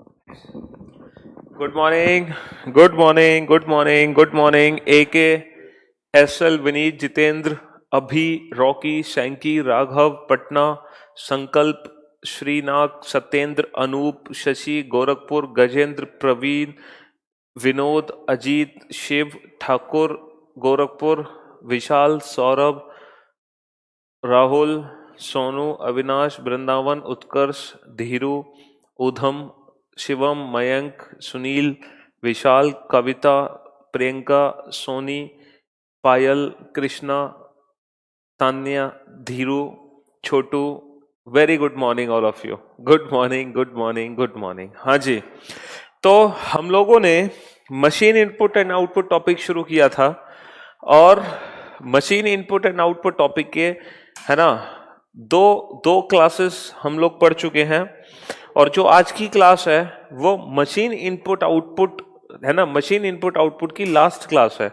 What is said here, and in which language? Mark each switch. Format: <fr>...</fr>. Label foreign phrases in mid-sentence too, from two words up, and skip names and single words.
<en>Good morning, good morning, good morning, good morning. AK, SL, Vineet, Jitendra, Abhi, Rocky, Shanky, Raghav, Patna, Sankalp, Srinath, Satyendra, Anup, Shashi, Gorakhpur, Gajendra, Praveen, विनोद, अजीत, शिव, ठाकुर, गोरखपुर, विशाल, सौरभ, राहुल, सोनू, अविनाश, वृंदावन, उत्कर्ष, धीरू, उधम, शिवम, मयंक, सुनील, विशाल, कविता, प्रियंका, सोनी, पायल, कृष्णा, तान्या, धीरू, छोटू। Very good morning all of you. Good morning, good morning, good morning.</en> <hi>हाँ जी, तो हम लोगों ने</hi> <en>machine input and output topic</en> <hi>शुरू किया था और</hi> <en>machine input and output topic</en> <hi>के, है ना, दो दो क्लासेस हम लोग पढ़ चुके हैं और जो आज की क्लास है वो</hi> <en>machine input output,</en> <hi>है ना,</hi> <en>machine input output</en> <hi>की</hi> <en>last class</en> <hi>है।</hi>